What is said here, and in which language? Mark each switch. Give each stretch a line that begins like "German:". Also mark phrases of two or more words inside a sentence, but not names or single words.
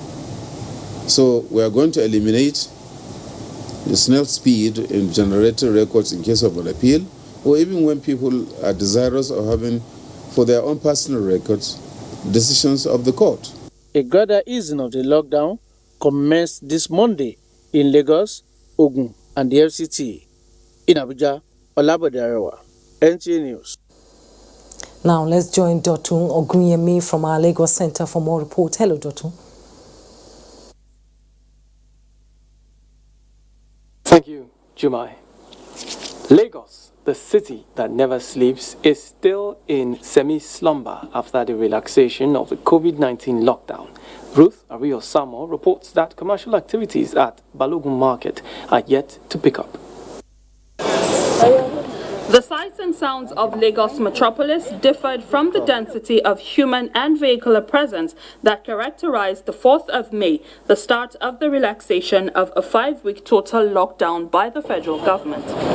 English: So we are going to eliminate the snail speed in generating records in case of an appeal, or even when people are desirous of having, for their own personal records, decisions of the court. A gradual easing of the lockdown commenced this Monday in Lagos, Ogun, and the FCT. In Abuja, Olabode Arewa, NTA News. Now let's join Dotun Ogunyemi from our Lagos Center for more reports. Hello, Dotun. Thank you, Jumai. Lagos, the city that never sleeps, is still in semi-slumber after the relaxation of the COVID-19 lockdown. Ruth Ario Samo reports that commercial activities at Balogun Market are yet to pick up. The sights and sounds of Lagos metropolis differed from the density of human and vehicular presence that characterized the 4th of May, the start of the relaxation of a 5-week total lockdown by the federal government.